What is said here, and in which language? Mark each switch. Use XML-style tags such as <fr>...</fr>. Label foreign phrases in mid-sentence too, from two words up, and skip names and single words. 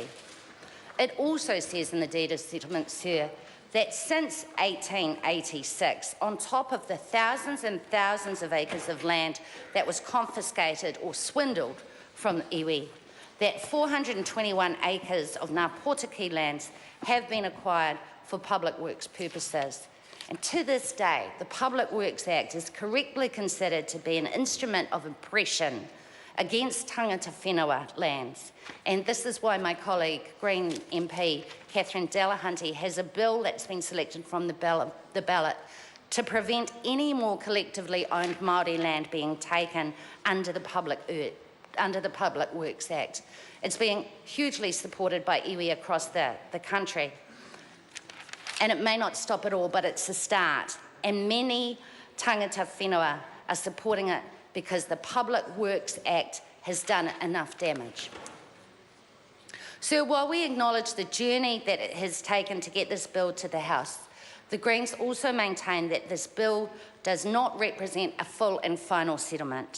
<en>It also says in the deed of settlement, sir, that since 1886, on top of the thousands and thousands of acres of land that was confiscated or swindled from the iwi, that 421 acres of Ngā Pōtiki lands have been acquired for public works purposes. And to this day, the Public Works Act is correctly considered to be an instrument of oppression against</en> <mi>tangata whenua</mi> <en>lands. And this is why my colleague, Green MP Catherine Delahunty, has a bill that's been selected from the ballot to prevent any more collectively owned Māori land being taken under the Public under the Public Works Act. It's being hugely supported by iwi across the country. And it may not stop at all, but it's a start. And many</en> <mi>tangata whenua</mi> <en>are supporting it because the Public Works Act has done enough damage. So while we acknowledge the journey that it has taken to get this bill to the House, the Greens also maintain that this bill does not represent a full and final settlement.</en>